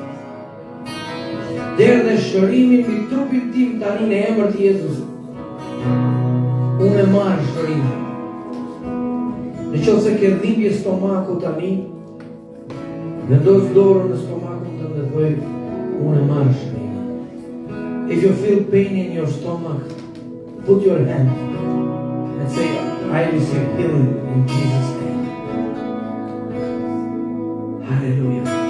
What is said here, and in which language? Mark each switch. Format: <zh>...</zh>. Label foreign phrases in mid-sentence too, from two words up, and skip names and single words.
<sq>Derdhe dhe shërimin mbi trupin tim tani në emër të Jezusit. Unë e marr shërimin. Nëse ke dhimbje stomaku tani, vendos dorën në stomakun tënd dhe thuaj, unë e marr shërimin.</sq> <en>If you feel pain in your stomach, put your hand and say, I receive healing in Jesus' name. Hallelujah.</en>